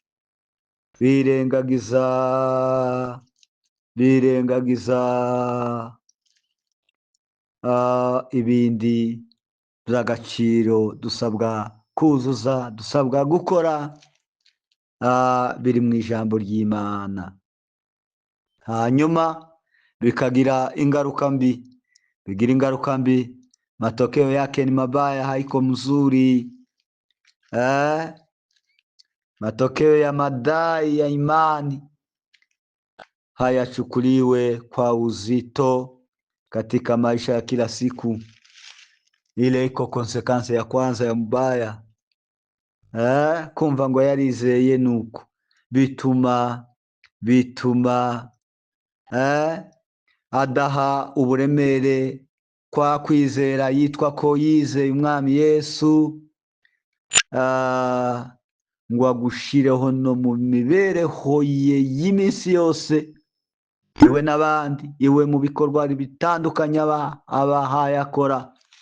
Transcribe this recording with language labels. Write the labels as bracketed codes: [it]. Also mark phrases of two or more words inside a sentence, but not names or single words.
[rw] ibindi by'agaciro dusabwa kuzuza, dusabwa gukora biri mu ijambo ry'Imana, hanyuma bikagira ingaruka mbi. [sw] Matokeo yake ni mabaya, haiko mzuri. Matokeo ya madai ya imani hayachukuliwe kwa uzito katika maisha ya kila siku. Ile iko konsekansi ya kwanza ya mbaya. [rw] Kumva ngo yarizeye nuko bituma adaha uburemere kwa kwizera yitwa ko yizeye umwami Yesu, ngo agushireho no mu mibereho ye y'iminsi yose, iwe n'abandi, iwe mu bikorwa bitandukanye abahaye akora.